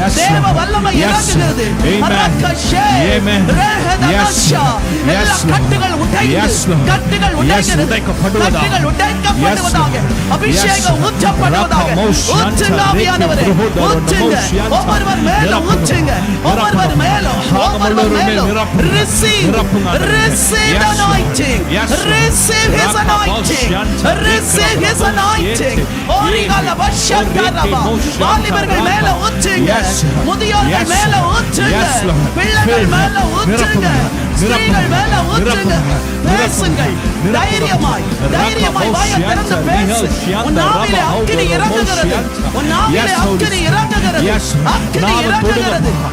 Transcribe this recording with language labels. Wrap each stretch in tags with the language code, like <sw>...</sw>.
<ta>தேவ வல்லமை இறங்குகிறது. அரக்கஷே ரேஹதனஷா. எல்லா கட்டுகள் உடைந்து, கட்டுகள் உடைகிறது, கட்டுகள் உடைக்கப்படுவதாக. அபிஷேகம் ஊற்றப்படுவதாக. ஊற்றுங்க ஆவியானவரே, ஊற்றுங்க. ஒவ்வொருவர் மேலும் ஊற்றுங்க, ஒவ்வொருவர் மேலும், ஒவ்வொருவர் மேலும்.</ta> <en>Receive, receive the anointing, receive his anointing, receive his anointing. ஓரிகால வஷந்தரபா.</en> <ta>வாலிபர்கள் மேல ஊற்றுங்க, முதியோர்கள் மேல ஊற்றுங்க, பிள்ளைகள் மேல ஊற்றுங்க. ஸ்திரீகள் மேல ஊற்றுங்க. பேசுங்கள் தைரியமாய், தைரியமாய் வாயை திறந்து பேசு. உன் நாவிலே அக்கினி இறங்குகிறது, உன் நாவிலே அக்கினி இறங்குகிறது, அக்கினி இறங்குகிறது.</ta>